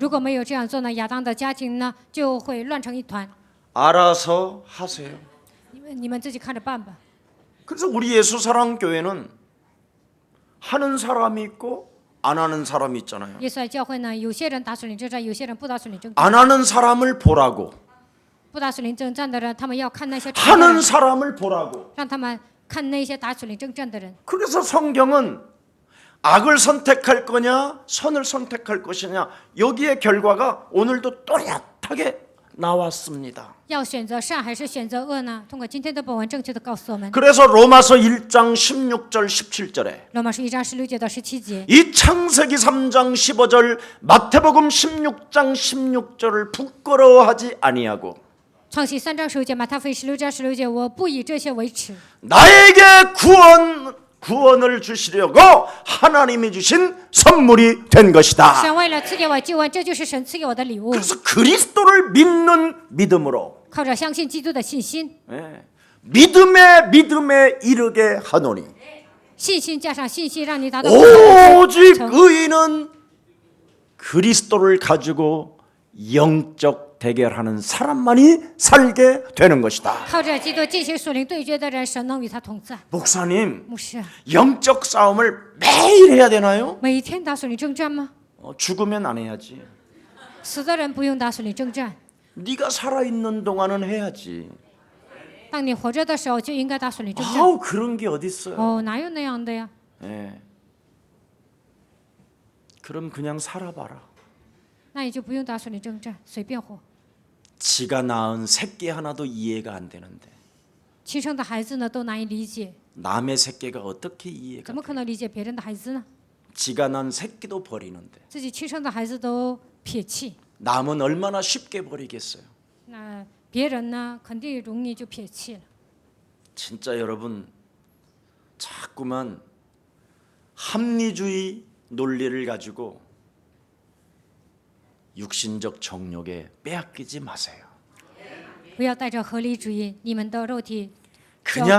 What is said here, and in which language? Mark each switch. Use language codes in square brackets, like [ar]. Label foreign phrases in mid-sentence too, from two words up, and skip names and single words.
[zh] 如果没有这样做呢，亚当的家庭呢就会乱成一团。 [ko] 알아서 하세요. [zh] 你们自己看着办吧。 [ko] 그래서 우리 예수사랑교회는 하는 사람이 있고 안 하는 사람이 있잖아요. [zh] 耶稣在教会呢，有些人打属灵征战，有些人不打属灵征战。 [ko] 안 하는 사람을 보라고, [zh] 不打属灵征战的人，他们要看那些成的 [ko] 하는 [zh] 人， [ko] 사람을 보라고. [zh] 让他们看那些打属灵征战的人。 [ko] 그래서 성경은 악을 선택할 거냐 선을 선택할 것이냐 여기에 결과가 오늘도 또렷하게 나왔습니다. [zh] 要选择善还是选择恶呢？通过今天的本文，正确的告诉我们。 [ko] 그래서 로마서 1장 16절 17절에 [zh] 罗马书1章16节到17节， [ko] 이 창세기 3장 15절 마태복음 16장 16절을 부끄러워하지 아니하고 [zh] 创世3章15节，马太福音16章16节，我不以这些为耻， [ko] 나에게 구원을 주시려고 하나님이 주신 선물이 된 것이다. [zh] 神为了赐给我救恩，这就是神赐给我的礼物。 [ko] 그래서 그리스도를 믿는 믿음으로 [zh] 靠着相信基督的信心， [ko] 믿음에 이르게 하노니 [zh] 信心加上信心，让你达到 [ko] 오직 [zh] 成。 [ko] 의인은 그리스도를 가지고 영적 대결하는 사람만이 살게 되는 것이다. [zh] 靠着基督进行属灵对决的人，神能与他同在。 [ko] 목사님, [zh] 牧师， [ko] 영적 싸움을 매일 해야 되나요? [zh] 每一天打属灵征战吗？ [ko] 죽으면 안 해야지. [zh] 死的人不用打属灵征战， [ko] 네가 살아있는 동안은 해야지. [zh] 当你活着的时候就应该打属灵征战。 [ko] 아우 그런 게 어디 있어요? [zh] 哦，哪有那样的呀？ [ko] 예. 그럼 그냥 살아봐라. [zh] 那你就不用打属灵征战，随便活。 [ko] 지가 낳은 새끼 하나도 이해가 안 되는데 [zh] 亲生的孩子呢，都难以理解， [ko] 남의 새끼가 어떻게 이해가 [zh] 怎么可能理解别人的孩子呢？ [ko] 지가 낳은 새끼도 버리는데 [zh] 自己亲生的孩子都撇弃， [ko] 남은 얼마나 쉽게 버리겠어요. [zh] 那别人呢，肯定容易就撇弃了。 [ko] 진짜 여러분 자꾸만 합리주의 논리를 가지고 육신적 정욕에 빼앗기지 마세요. [zh] 不要带着合理主义，你们的肉体交给